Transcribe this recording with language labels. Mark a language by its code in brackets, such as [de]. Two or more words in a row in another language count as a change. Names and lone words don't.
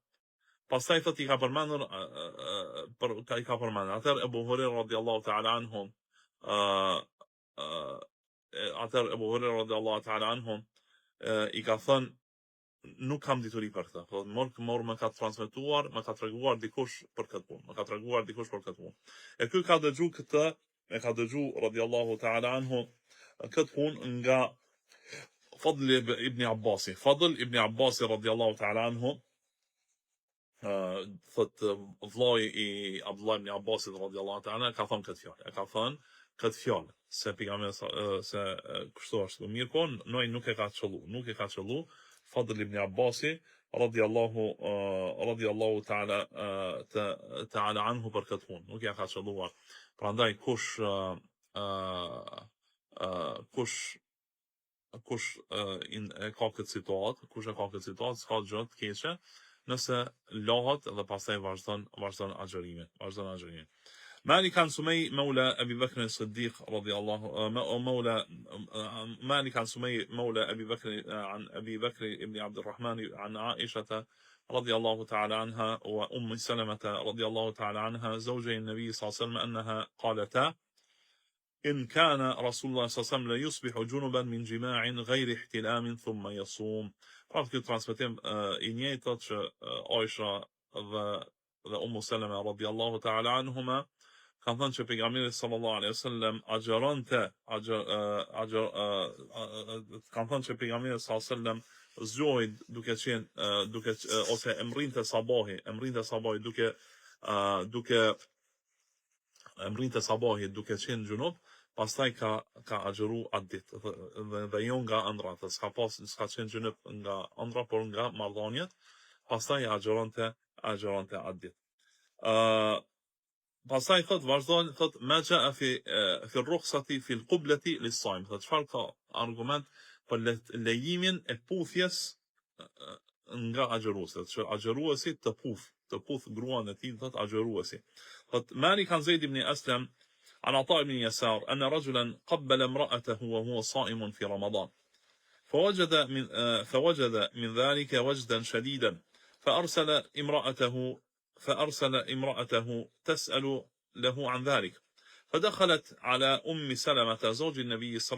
[sq] Pastaj thot I ka përmendur atëherë Abu Huraira [ar] رضي الله تعالى عنه, [sq] I ka thënë, nuk kam dituri për këtë. Thot mor më ka transmetuar, më ka treguar dikush për këtë punë. E ky ka dëgju [ar] رضي الله تعالى عنه [sq] këtë punë nga Fadl ibn Abbasi. Fadl ibn Abbasi [ar] رضي الله تعالى عنه, [sq] thot vllai I Abdullah ibn Abbasit [ar] رضي الله تعالى [sq] ka thënë këtë fjalë, se pejgamberi se kështu është. Mirë po, nuk e ka çellu Fadl ibn Abbasi [ar] رضي الله تعالى عنه [sq] për këtë punë. Nuk ja ka çelluar. Prandaj kush e ka këtë situatë, s'ka gjë të keqe, nëse lahet dhe pastaj vazhdon agjërimin. [ar] مالك عن سمي مولى أبي بكر الصديق رضي الله مالك عن سمي مولى أبي بكر عن أبي بكر ابن عبد الرحمن عن عائشة رضي الله تعالى عنها وأم سلمة رضي الله تعالى عنها زوجي النبي صلى الله عليه وسلم أنها قالتا إن كان رسول الله صلى الله عليه وسلم لا يصبح جنبا من جماع غير احتلام ثم يصوم. [sq] Pra këtë transmetim I njëjtat që Aisha dhe Ummu Seleme [ar] رضي الله تعالى عنهما [sq] kanë thënë që pejgamberi [ar] صلى الله عليه وسلم [sq] kanë thënë që pejgamberi [ar] صلى الله عليه وسلم [sq] zgjohej duke ose emrinte sabahi duke qenë gjunub, pastaj ka agjëru atë ditë dhe jo nga ëndrat, s'ka qenë gjunub nga ëndra, por nga marrëdhëniet, pastaj agjeronte atë ditë. Pastaj thot vazhdon thot [ar] ما جاء في الرخصة في القبلة للصائم. [sq] Thot çfarë ka argument për lejimin e puthjes nga agjëruesi, që agjëruesi të puth gruan e tij, thot agjëruesi. [ar] Thot مالك عن زيد بن أسلم عن عطاء بن يسار أن رجلا قبل امرأته وهو صائم في رمضان فوجد من ذلك وجدا شديدا فأرسل امرأته تسأل له عن ذلك فدخلت على أم سلمة زوج النبي صلى